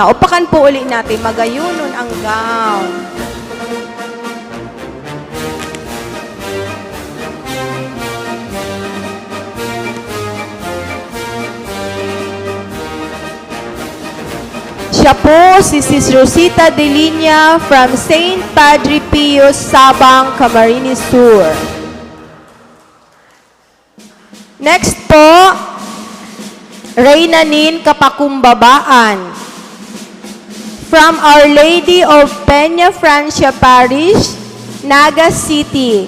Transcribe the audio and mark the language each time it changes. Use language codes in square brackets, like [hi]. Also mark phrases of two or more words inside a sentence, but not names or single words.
[tl] Upakan po ulit natin. Magayunon ang gown. Siya po si Sis Rosita Delinia from St. Padre Pio Sabang, Camarines Sur. Next po, Reynanin Kapakumbabaan from Our Lady of Peña Francia Parish, Naga City.